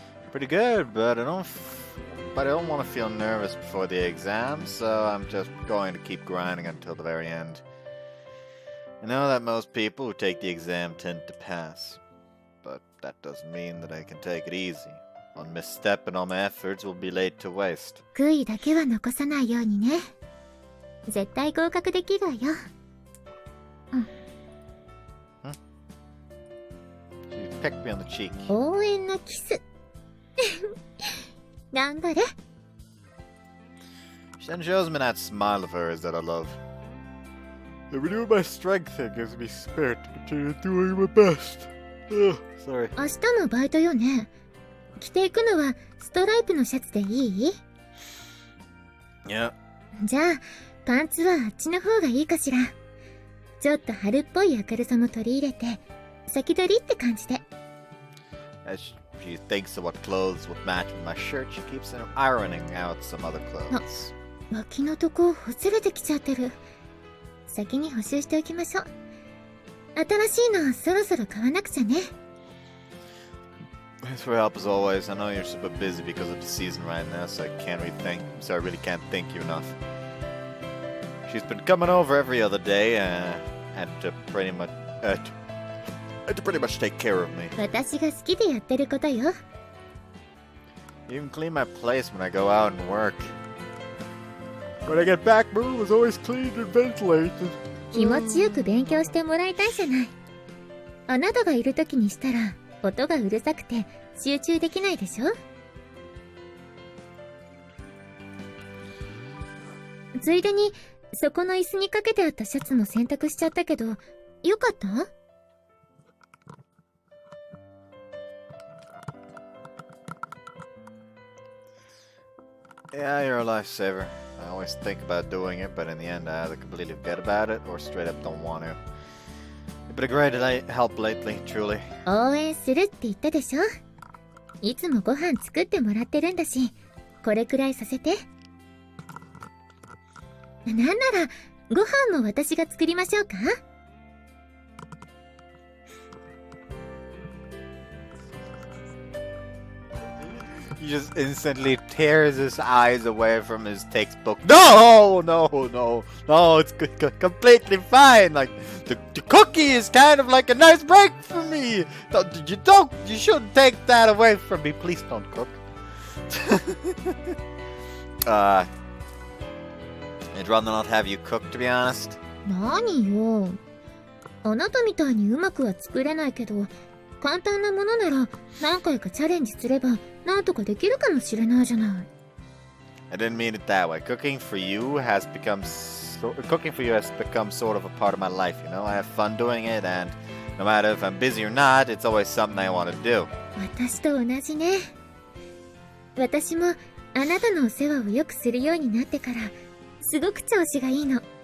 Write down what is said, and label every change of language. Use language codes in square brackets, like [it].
[en] Pretty good, but I don't want to feel nervous before the exam, so I'm just going to keep grinding until the very end. I know that most people who take the exam tend to pass, but that doesn't mean that I can take it easy. One misstep and all my efforts will be laid to waste. [ja] 悔いだけは残さないようにね。絶対合格できるわよ。 [en] She pecked me on the cheek. [ja] 応援のキス。頑張れ。 [en] She then shows me that smile of hers that I love. The renewed my strength and gives me spirit to continue doing my best. Sorry. [ja] 明日もバイトよね。着ていくのはストライプのシャツでいい? [en] Yeah. [ja] じゃあ、パンツはあっちの方がいいかしら。ちょっと春っぽい明るさも取り入れて、先取りって感じで。 [en] As she thinks of what clothes would match with my shirt, she keeps ironing out some other clothes. [ja] 脇のとこほつれてきちゃってる。先に補修しておきましょう。新しいのそろそろ買わなくちゃね。 [en] Thanks for your help as always. I know you're super busy because of the season right now, so I really can't thank you enough. She's been coming over every other day, and to pretty much take care of me. [ja] 私が好きでやってることよ。 [en] You even clean my place when I go out and work. When I get back, my room was always cleaned and ventilated. [ja] 気持ちよく勉強してもらいたいじゃない。あなたがいる時にしたら音がうるさくて集中できないでしょ。ついでにそこの椅子にかけてあったシャツも洗濯しちゃったけど、よかった？ [en] Yeah, you're a lifesaver. I always think about doing it, but in the end I either completely forget about it or straight up don't want to. You've been a great help lately, truly. [ja] 応援するって言ったでしょ。いつもご飯作ってもらってるんだし、これくらいさせて。なんならご飯も私が作りましょうか? [en] He just instantly tears his eyes away from his textbook. No, it's completely fine. Like, the cookie is kind of like a nice break for me. You shouldn't take that away from me. Please don't cook. I'd rather not have you cook, to be honest. [ja] 何よ。あなたみたいにうまくは作れないけど、簡単なものなら何回かチャレンジすればなんとかできるかもしれないじゃない。 [en] I didn't mean it that way. Cooking for you has become sort of a part of my life, you know? I have fun doing it, and No matter if I'm busy or not, it's always something I want to do. [ja] 私と同じね。私もあなたのお世話をよくするようになってからすごく調子がいいの。